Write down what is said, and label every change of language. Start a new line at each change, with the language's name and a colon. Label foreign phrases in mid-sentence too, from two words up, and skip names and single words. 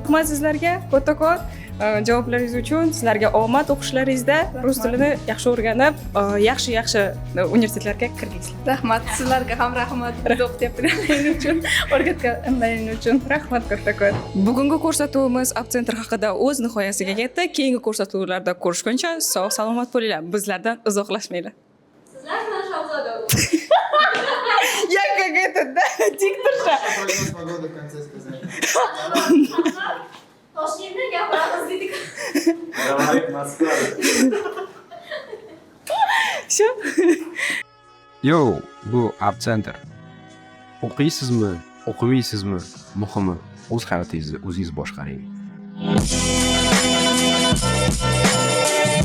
Uzbek: Rahmat sizlarga kattakon javoblaringiz uchun. Sizlarga omad o'qishlaringizda rus tilini yaxshi o'rganib, yaxshi universitetlarga kirdingizlar. Rahmat, sizlarga ham rahmat. Biz o'qityaptiganingiz uchun, o'rgatganingiz uchun. Rahmat kattakon. Bugungi ko'rsatuvimiz Apcentr haqida o'z nihoyasiga yetdi. Keyingi ko'rsatuvlarda ko'rishguncha sog' salomat bo'linglar. Bizlardan uzoqlashmanglar. Sizlar bilan Shahzoda.
Russian: Я как это, diktorша. Погода в конце сказали.
Uzbek: Toshkentda gapiramiz dedik.
Russian: Говорит Москва.
Uzbek: Shu. Yo, bu Apcentr. O'qiysizmi, o'qimaysizmi? Muhimi, o'z hayotingizni o'zingiz boshqaring.